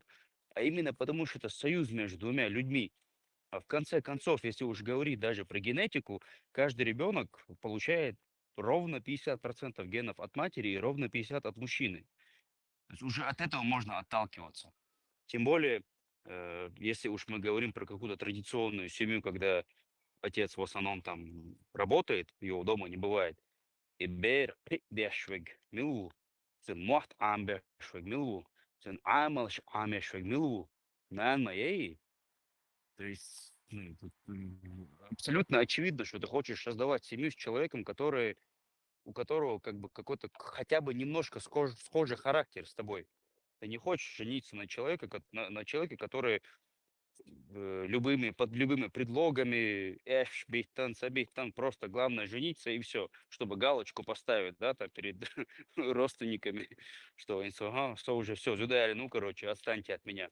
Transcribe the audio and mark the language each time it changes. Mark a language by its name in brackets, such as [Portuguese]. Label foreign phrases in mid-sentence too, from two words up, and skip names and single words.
[Russian] А именно потому, что это союз между двумя людьми. А в конце концов, если уж говорить даже про генетику, каждый ребенок получает ровно 50% генов от матери и ровно 50 от мужчины. То есть уже от этого можно отталкиваться. Тем более, если уж мы говорим про какую-то традиционную семью, когда отец в основном там работает, его дома не бывает. И бер бешвег милу, сын мохт ам бешвег милу, сын амалш амешвег милу, нан моей. То есть ну, тут, абсолютно очевидно, что ты хочешь создавать семью с человеком, у которого как бы какой-то хотя бы немножко схожий характер с тобой. Ты не хочешь жениться на человеке, на человеке, который под любыми предлогами, бихтан, сабихтан, просто главное жениться и все, чтобы галочку поставить, да, там перед родственниками, что они ага, что уже все, зудали, ну, короче, отстаньте от меня.